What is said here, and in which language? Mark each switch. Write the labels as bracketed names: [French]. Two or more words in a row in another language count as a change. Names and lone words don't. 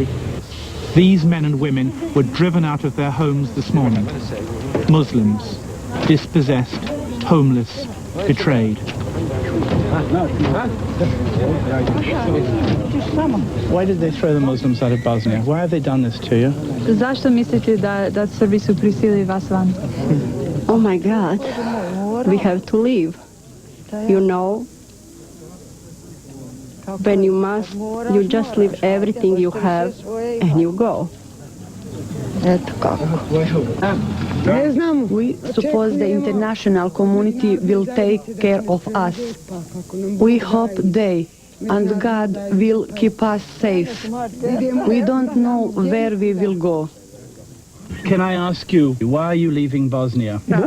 [English] These men and women were driven out of their homes this morning. Muslims, dispossessed, homeless, betrayed. Why did they throw the Muslims out of Bosnia? Why have they done this to you? [Bosnian] Zašto mislite da Srbi su prisilili vas van? [English] Oh my God, we have to leave. You know, when you must, you just leave everything you have and you go. [Bosnian] Eto kako. [English] We suppose the international community will take care of us. We hope they and God will keep us safe. We don't know where we will go. Can I ask you, why are you leaving Bosnia?